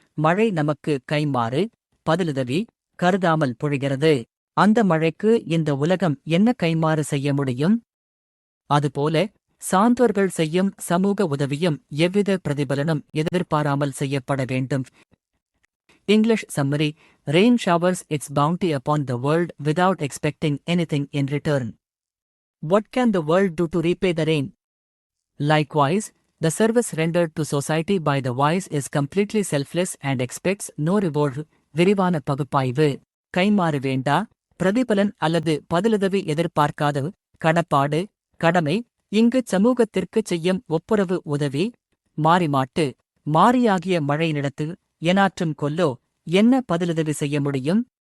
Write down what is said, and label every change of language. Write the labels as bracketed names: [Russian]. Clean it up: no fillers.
[Tamil] மழை நமக்கு கைம்மாறு பதிலுதவி கருதாமல் பொழிகிறது. அந்த மழைக்கு இந்த உலகம் என்ன கைம்மாறு செய்ய முடியும்? அதுபோல சான்றோர்கள் செய்யும் சமூக உதவியும் எவ்வித பிரதிபலனும் எதிர்பாராமல் செய்யப்பட வேண்டும். [English] English summary. Rain showers its bounty upon the world without expecting anything in return. What can the world do to repay the rain? Likewise, the service rendered to society by the wise is completely selfless and expects no reward. [Tamil] விரிவான பகுப்பாய்வு. கைம்மாறு வேண்டா பிரதிபலன் அல்லது பதிலுதவி எதிர்பார்க்காத கடப்பாடு கடமை. இங்கு சமூகத்திற்குச் செய்யும் ஒப்புரவு உதவி. மாறிமாட்டு மாறியாகிய மழையினிடத்து எனாற்றும் கொல்லோ என்ன பதிலுதவி செய்ய முடியும்?